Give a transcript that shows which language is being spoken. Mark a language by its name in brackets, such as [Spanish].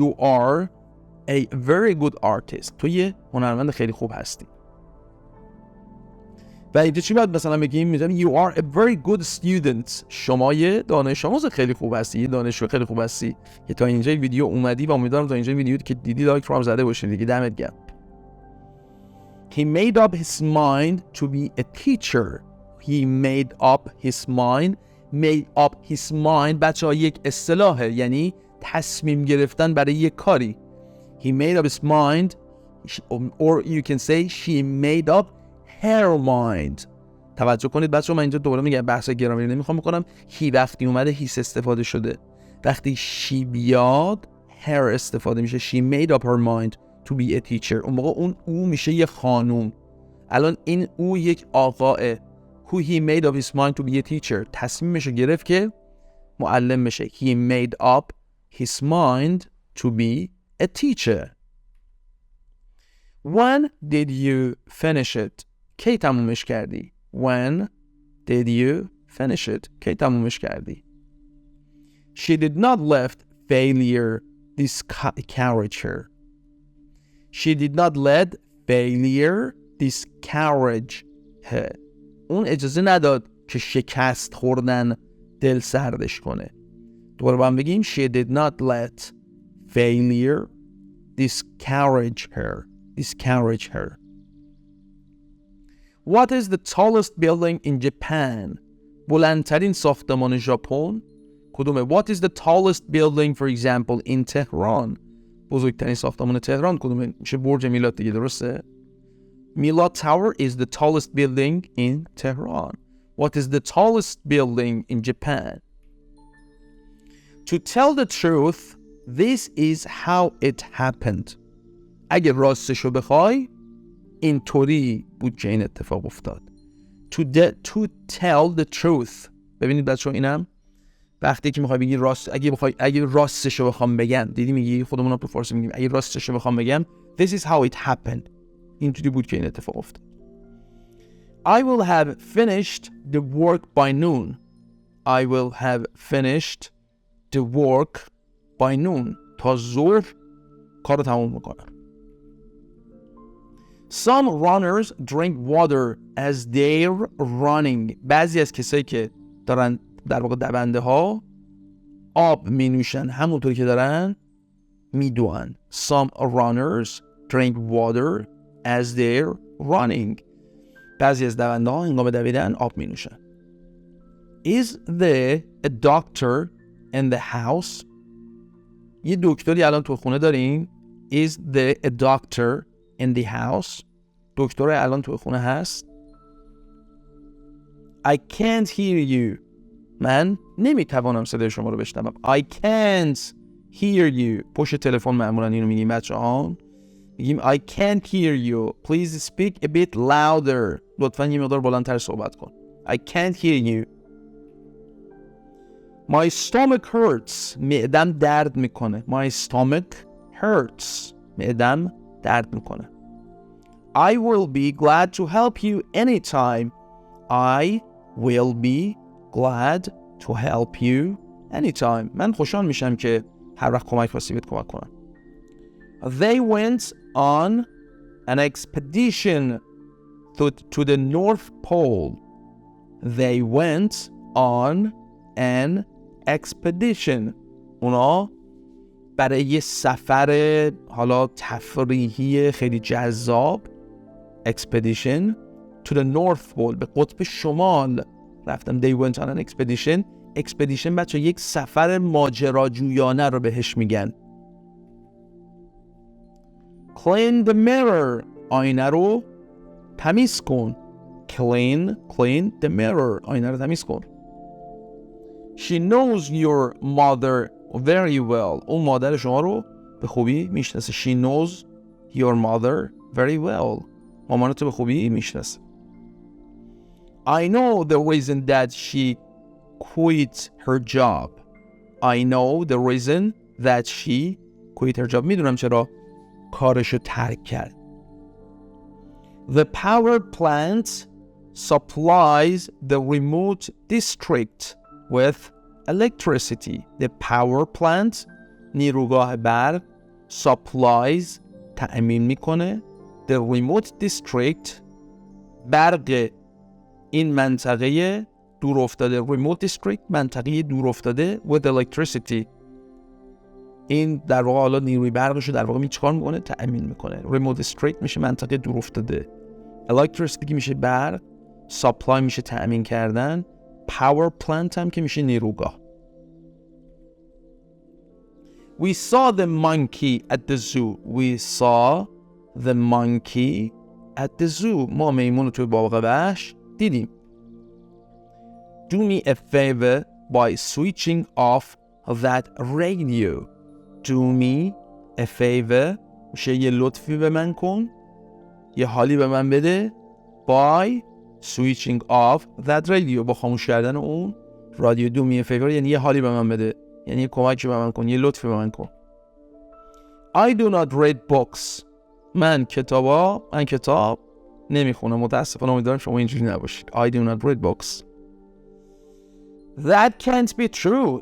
[English] You are a very good artist. [Persian] تو یه هنرمند خیلی خوب هستی. و اینجا چی باید مثلا بگیم؟ میگم [English] you are a very good student. [Persian] شما یه دانش آموز خیلی خوب هستی. یه دانشجو خیلی خوب هستی که تا اینجا ویدیو اومدی و امیدوارم تا اینجا ویدیو که دیدی لایک رو هم زده باشین دیگه. دمت گرم. [English] He made up his mind to be a teacher. He made up his mind. Made up his mind [Persian] بچه‌ها یک اصطلاحه، یعنی تصمیم گرفتن برای یک کاری. [English] He made up his mind, or you can say she made up her mind. [Persian] توجه کنید بچه‌ها، من اینجا دوباره میگم بحث گرامری نمیخوام بکنم. he وقتی اومده هیس استفاده شده. وقتی she بیاد her استفاده میشه. [English] she made up her mind to be a teacher. [Persian] اون موقع اون او میشه یه خانوم. الان این او یک آقاه. [English] who he made up his mind to be a teacher. [Persian] تصمیمشو گرفت که معلم بشه. [English] he made up his mind to be a teacher. When did you finish it? [Persian] کی تمومش کردی؟ [English] When did you finish it? [Persian] کی تمومش کردی؟ [English] She did not let failure discourage her. She did not let failure discourage her. [Persian] اون اجازه نداد که شکست خوردن دل سردش کنه. دوباره با هم بگیم [English] She did not let failure discourage her. Discourage her. What is the tallest building in Japan? [Persian] بلندترین ساختمان ژاپن کدومه؟ [English] What is the tallest building for example in Tehran? [Persian] بزرگترین ساختمان تهران کدومه؟ میشه برج میلاد دیگه، درسته؟ [English] Milad Tower is the tallest building in Tehran. What is the tallest building in Japan? To tell the truth, this is how it happened. [Persian] اگه راستشو بخوای اینطوری بود که این اتفاق افتاد. [English] To tell the truth. [Persian] ببینید بچه‌ها اینم وقتی که میخوای بگی راست، اگه راستشو بخوام بگم، دیدی میگی خودمون تو فارسی میگیم اگه راستشو بخوام بگم [English] this is how it happened. [Persian] اینطوری بود که این اتفاق افتاد. [English] I will have finished the work by noon. I will have finished the work by noon. [Persian] تا ظهر کارو تموم میکنم. [English] Some runners drink water as they're running. [Persian] بعضی از کسایی که دارن در واقع دونده ها آب می نوشن همونطوری که دارن می دوان. [English] Some runners drink water as they're running. [Persian] بعضی از دونده ها هنگام دویدن آب می نوشن. [English] Is there a doctor in the house? [Persian] یه دکتری الان تو خونه داریم. [English] Is there a doctor in the house? [Persian] دکتر الان تو خونه هست. [English] I can't hear you. [Persian] من نمیتوانم صدای شما رو بشنوم. [English] I can't hear you. [Persian] پشت تلفن معمولا اینو میگیم بچه‌ها. میگیم [English] I can't hear you. Please speak a bit louder. [Persian] لطفاً یه مقدار بلندتر صحبت کن. [English] I can't hear you. My stomach hurts. [Persian] معدم درد میکنه. [English] My stomach hurts. [Persian] معدم درد میکنه. [English] I will be glad to help you anytime. I will be glad to help you anytime. [Persian] من خوشحال میشم که هر وقت کمک خواستی بهت کمک کنم. [English] They went on an expedition to the North Pole. They went on an expedition. [Persian] اونا برای یه سفر حالا تفریحی خیلی جذاب [English] expedition to the North Pole [Persian] به قطب شمال رفتم. [English] They went on an expedition. [Persian] expedition بچه یک سفر ماجراجویانه رو بهش میگن. [English] Clean the mirror. [Persian] آینه رو تمیز کن. [English] Clean the mirror. [Persian] آینه رو تمیز کن. [English] She knows your mother very well. [Persian] اون مادر شما رو به خوبی میشناسه. [English] She knows your mother very well. [Persian] مامانت رو به خوبی میشناسه. [English] I know the reason that she quit her job. I know the reason that she quit her job. [Persian] میدونم چرا کارشو ترک کرد. [English] The power plant supplies the remote district with electricity. The power plant [Persian] نیروگاه برق [English] supplies [Persian] تأمین میکنه [English] the remote district [Persian] برق این منطقه دور افتاده. [English] remote district [Persian] منطقه دور افتاده [English] with electricity. [Persian] این در واقع حالا نیروی برقشو در واقع چیکار میکنه؟ تأمین میکنه. [English] remote district [Persian] میشه منطقه دور افتاده. electricity میشه برق. supply میشه تأمین کردن. power plant هم که میشه نیروگاه. [English] We saw the monkey at the zoo. We saw the monkey at the zoo. [Persian] ما میمون رو توی باغ وحش دیدیم. [English] Do me a favor by switching off that radio. Do me a favor. [Persian] میشه یه لطفی به من کن. یه حالی به من بده. [English] By switching off that radio. [Persian] با خاموش کردن اون رادیو. [English] Do me a favor [Persian] یعنی یه حالی به من بده. یعنی یه کمکی به من کن. یه لطفی به من کن. [English] I do not read books. [Persian] من کتاب نمیخونم. متاسفانه امیدوارم شما اینجوری نباشید. [English] I do not read books. That can't be true.